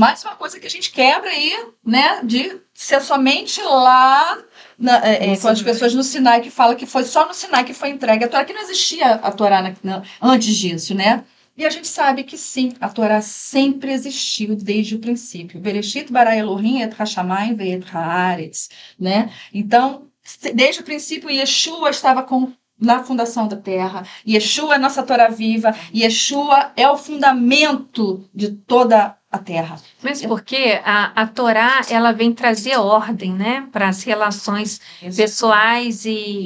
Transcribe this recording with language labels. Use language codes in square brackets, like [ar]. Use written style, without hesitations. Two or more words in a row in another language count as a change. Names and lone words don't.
[pt] Mais uma coisa que a gente quebra aí, né, de ser somente lá com as pessoas no Sinai que falam que foi só no Sinai que foi entregue a Torá, que não existia a Torá antes disso, né? E a gente sabe que sim, a Torá sempre existiu desde o princípio. [he] בראשית ברא אלהים את השמים ואת הארץ, [pt] né? Então, desde o princípio, Yeshua estava na fundação da terra. Yeshua é a nossa Torá viva. Yeshua é o fundamento de toda a terra. Mas porque a Torá, ela vem trazer ordem, né, para as relações pessoais e